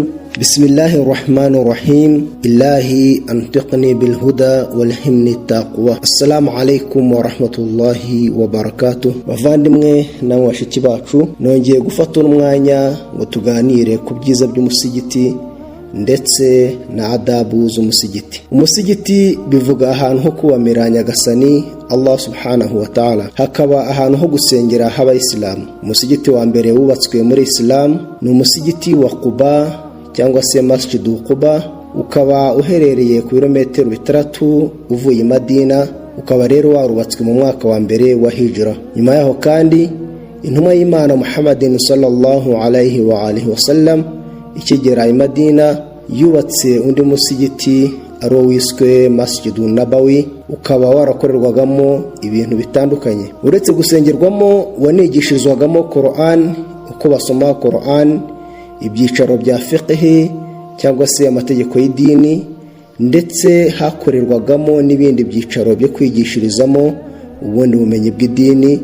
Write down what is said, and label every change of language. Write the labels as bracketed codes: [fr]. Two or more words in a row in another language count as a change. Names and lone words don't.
[ar] بسم الله الرحمن الرحيم. إلهي أنطقني بالهدى والهمني التقوى. السلام عليكم ورحمة الله وبركاته. [rw] bavandimwe namwe bashiki bacu, nongeye gufata umwanya ngo tuganire ku byiza by'umusigiti ndetse na adabu z'umusigiti. Umusigiti bivuga ahantu ho kubamira Nyagasani Allah [ar] سبحانه وتعالى, [rw] hakaba ahantu ho gusengera h'abayisilamu. Umusigiti wa mbere wubatswe muri Islam ni umusigiti wa Quba cyangwa se Masjid Quba, ukaba uherereye ku birometero 3 uvuye Madina, ukaba rero warubatswe mu mwaka wa mbere wa Hijra. Nyuma yaho kandi intumwa y'Imana Muhammadin [ar] صلى الله عليه وآله وسلم [rw] ikigera i Madina yubatse undi musigiti aro wiswe Masjidun Nabawi, ukaba warakorerwagamo ibintu bitandukanye. Uretse gusengerwamo, wanigishirizwagamo Quran, uko basoma Quran, ibyicaro bya fiqh cyangwa se amategeko y'idini, ndetse hakorerwagamo n'ibindi byicaro byo kwigishirizamo ubundi bumenyi bw'idini.